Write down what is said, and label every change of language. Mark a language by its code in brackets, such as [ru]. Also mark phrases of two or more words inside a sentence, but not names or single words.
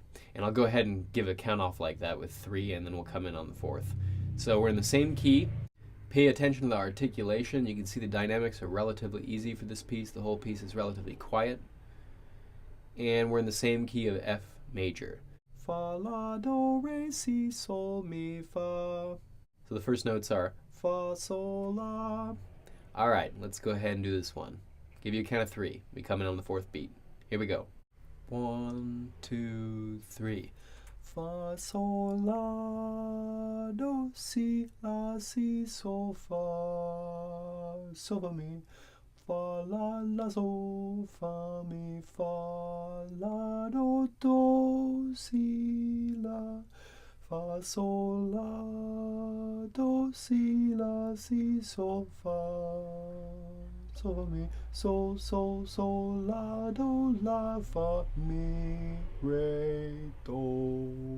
[en] And I'll go ahead and give a count off like that with 3, and then we'll come in on the fourth. So we're in the same key. Pay attention to the articulation. You can see the dynamics are relatively easy for this piece. The whole piece is relatively quiet. And we're in the same key of F major. Fa, la, do, re, si, sol, mi, fa. So the first notes are fa, sol, la. All right, let's go ahead and do this one. Give you a count of 3. We come in on the fourth beat. Here we go. 1, 2, 3. Fa, sol, la, do, si, la, si, sol, fa, mi. Fa, la, sol, fa, mi, fa, la, do, si, la, fa, sol, la, do, si, la, si, sol, fa, mi, sol, la, do, la, fa, mi, re, do,